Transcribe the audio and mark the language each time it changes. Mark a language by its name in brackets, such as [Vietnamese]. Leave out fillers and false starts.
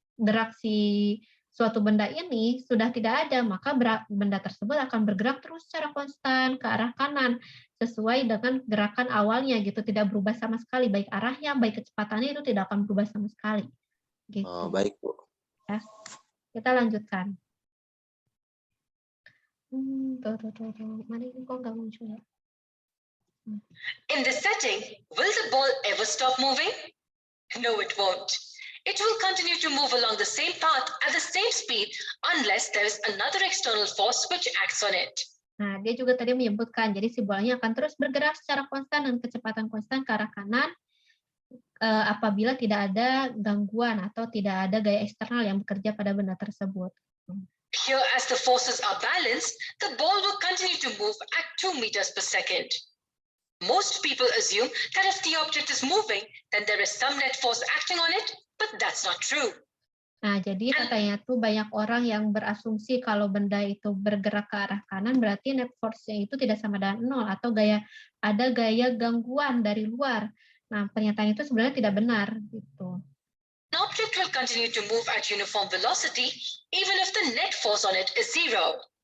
[Indonesian] gerak si suatu benda ini sudah tidak ada, maka benda tersebut akan bergerak terus secara konstan ke arah kanan sesuai dengan gerakan awalnya gitu, tidak berubah sama sekali, baik arahnya, baik kecepatannya itu tidak akan berubah sama sekali. Gitu. Oh, baik, Bu. Ya. Kita lanjutkan. Mana ini kok nggak muncul ya? [English] In this setting, will the ball ever stop moving? No, it won't. It will continue to move along the same path at the same speed unless there is another external force which acts on it. [Indonesian] Nah, dia juga tadi menyebutkan, jadi si bolanya akan terus bergerak secara konstan dan kecepatan konstan ke arah kanan apabila tidak ada gangguan atau tidak ada gaya eksternal yang bekerja pada benda tersebut. [English] Here, as the forces are balanced, the ball will continue to move at 2 meters per second. Most people assume that if the object is moving, then there is some net force acting on it, but that's not true. [Indonesian] Nah, jadi katanya tuh banyak orang yang berasumsi kalau benda itu bergerak ke arah kanan, berarti net force-nya itu tidak sama dengan 0, atau ada gaya gangguan dari luar. Nah, pernyataan itu sebenarnya tidak benar. Gitu. [English] An object will continue to move at uniform velocity, even if the net force on it is 0.